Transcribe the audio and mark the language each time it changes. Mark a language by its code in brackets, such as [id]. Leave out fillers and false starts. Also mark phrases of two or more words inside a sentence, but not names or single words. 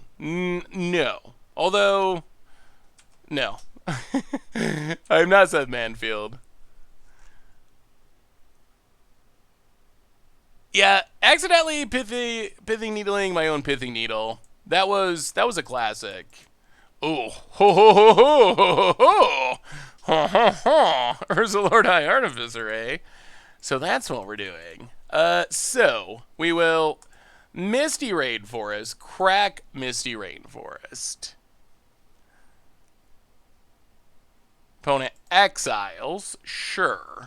[en] No. Although no. I'm not Seth Manfield. Yeah, accidentally pithy needling my own pithy needle. That was a classic. Oh, ho ho ho ho ho ho ho ho ho. Urza Lord High Artificer, eh? So that's what we're doing. So we will Misty Rainforest, crack Misty Rainforest. Opponent exiles, sure.